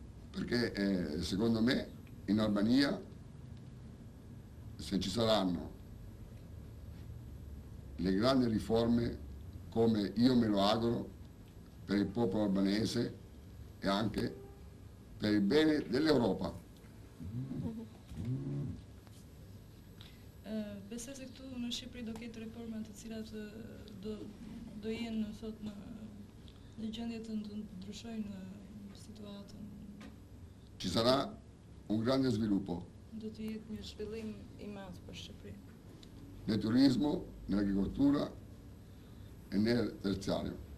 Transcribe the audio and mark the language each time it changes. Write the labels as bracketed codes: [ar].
[it] Perché secondo me in Albania, se ci saranno le grandi riforme come io me lo auguro per il popolo albanese e anche per il bene dell'Europa. [sq] Besoj se këtu në Shqipëri do ketë reforma të cilat do jenë thot në gjendje të ndryshojnë situatën. [it] Ci sarà un grande sviluppo [sq] Do të jetë një zhvillim i madh për Shqipërinë. [it] nel turismo, nell'agricoltura e nel terziario.